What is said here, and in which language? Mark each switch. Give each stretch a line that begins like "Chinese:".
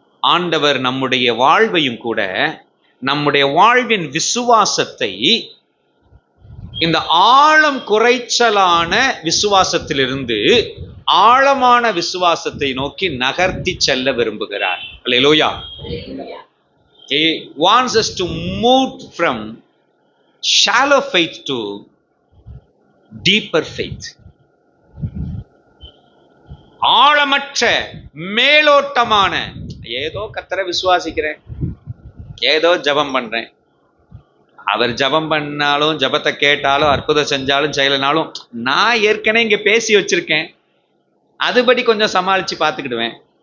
Tamil: ஆண்டவர் நம்முடைய வாழ்வையும் கூட, நம்முடைய வாழ்வின் விசுவாசத்தை இந்த ஆழம் குறைச்சலான விசுவாசத்திலிருந்து ஆழமான விசுவாசத்தை நோக்கி நகர்த்தி செல்ல விரும்புகிறார். அல்லேலூயா.
English: He wants us to move from shallow faith to deeper faith.
Tamil: ஆழமற்ற மேலோட்டமான, ஏதோ கர்த்தரை விசுவாசிக்கிறேன், ஏதோ ஜபம் பண்றேன், அவர் ஜபம் பண்ணாலும் ஜபத்தை கேட்டாலும் அற்புதம் செஞ்சாலும் செய்யலனாலும் நான் ஏற்கனவே இங்க பேசி வச்சிருக்கேன், அதுபடி கொஞ்சம் சமாளிச்சு பார்த்துக்கிடுவேன்.